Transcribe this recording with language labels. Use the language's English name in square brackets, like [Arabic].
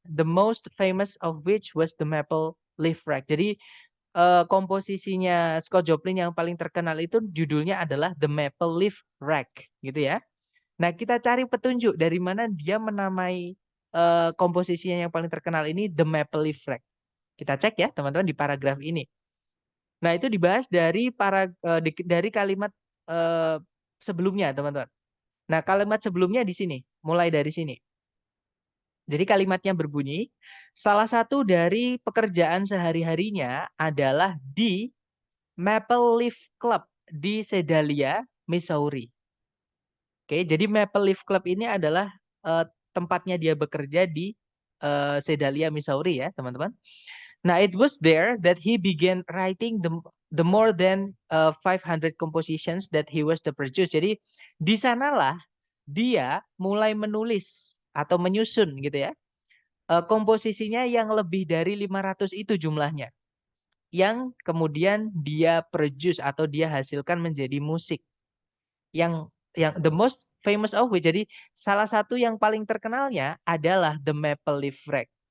[English] The most famous of which was the Maple Leaf Rack. [Indonesian] Jadi, komposisinya Scott Joplin yang paling terkenal itu judulnya adalah The Maple Leaf Rack, gitu ya. Nah, kita cari petunjuk dari mana dia menamai komposisinya yang paling terkenal ini The Maple Leaf Rack. Kita cek ya, teman-teman, di paragraf ini. Nah, itu dibahas dari dari kalimat eh, sebelumnya, teman-teman. Nah, kalimat sebelumnya di sini, mulai dari sini. Jadi kalimatnya berbunyi, salah satu dari pekerjaan sehari-harinya adalah di Maple Leaf Club di Sedalia, Missouri. Oke, jadi Maple Leaf Club ini adalah eh, tempatnya dia bekerja di Sedalia, Missouri ya, teman-teman. Nah, [English] it was there that he began writing the more than 500 compositions that he was to produce. [Indonesian] Jadi di sanalah dia mulai menulis atau menyusun gitu ya. Komposisinya yang lebih dari 500 itu jumlahnya. Yang kemudian dia produce atau dia hasilkan menjadi musik. Yang [English] the most famous of which, [Indonesian] jadi salah satu yang paling terkenalnya adalah The Maple Leaf Rack.